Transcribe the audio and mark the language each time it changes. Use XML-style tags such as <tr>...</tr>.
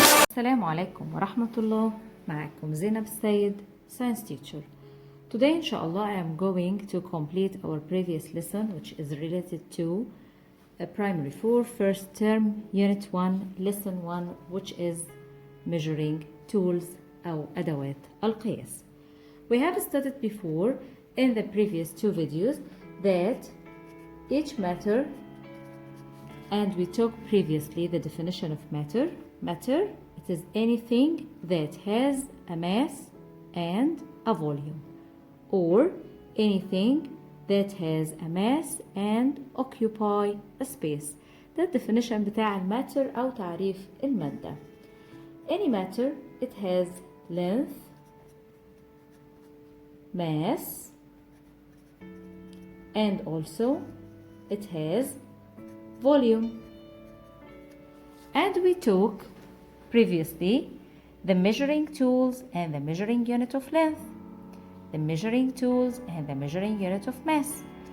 <ar>السلام عليكم ورحمة الله. معكم زينب السيد, Science Teacher.</ar> <en>Today, inshallah, I am going to complete our previous lesson, which is related to Primary 4, First Term, Unit 1, Lesson 1, which is Measuring Tools</en> <ar>أو أدوات القياس.</ar> <en>We have studied before in the previous two videos that each matter, and we took previously the definition of matter. Matter, it is anything that has a mass and a volume, or anything that has a mass and occupy a space.</en> <ar>ده definition بتاع الماتر أو تعريف المادة.</ar> <en>Any matter, it has length, mass, and also it has volume. And we took previously the measuring tools and the measuring unit of length, the measuring tools and the measuring unit of mass.</en>